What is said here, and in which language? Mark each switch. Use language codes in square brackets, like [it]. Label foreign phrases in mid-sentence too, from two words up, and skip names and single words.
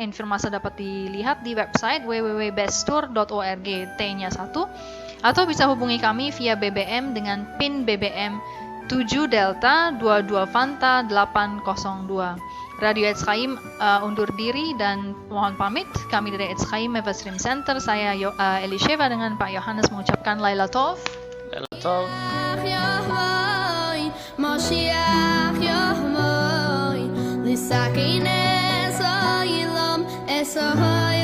[id] Informasi dapat dilihat di website www.besttour.org, T-nya 1, atau bisa hubungi kami via BBM dengan PIN BBM 7 Delta 22 Fanta 802. Radio Etzchaim undur diri dan mohon pamit. Kami dari Etzchaim Evasrim Center, saya Elisheva dengan Pak Yohanes mengucapkan [he] לילה טוב. לילה טוב. Moshiach Yahweh, Lisakin Esoilam, Esoilam.